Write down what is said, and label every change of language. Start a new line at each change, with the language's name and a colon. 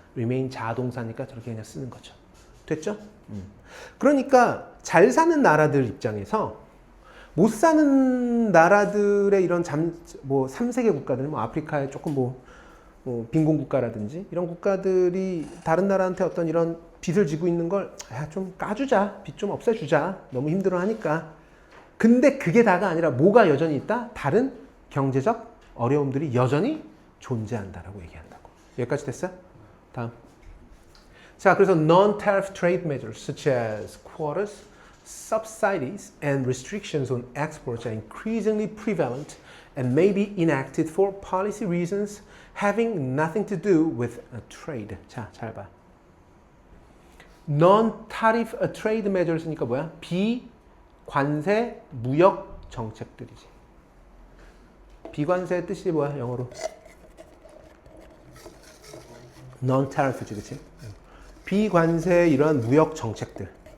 Korean: remain 자동사니까 저렇게 그냥 쓰는 거죠. 됐죠? 그러니까 잘 사는 나라들 입장에서 못 사는 나라들의 이런 뭐 3세계 국가들, 뭐 아프리카의 조금 뭐 빈곤 국가라든지 이런 국가들이 다른 나라한테 어떤 이런 빚을 지고 있는 걸 좀 까주자, 빚 좀 없애주자, 너무 힘들어하니까. 근데 그게 다가 아니라 뭐가 여전히 있다? 다른 경제적 어려움들이 여전히 존재한다라고 얘기한다고. 여기까지 됐어요? 다음. 자, 그래서
English: non-tariff trade measures such as quotas, subsidies, and restrictions on exports are increasingly prevalent and may be enacted for policy reasons having nothing to do with trade.
Korean: 자, 잘 봐. non-tariff trade measures니까 뭐야? 비관세 무역 정책들이지. 비관세의 뜻이 뭐야? 영어로. non-tariff지, 그치? 비관세 이러한 무역 정책들.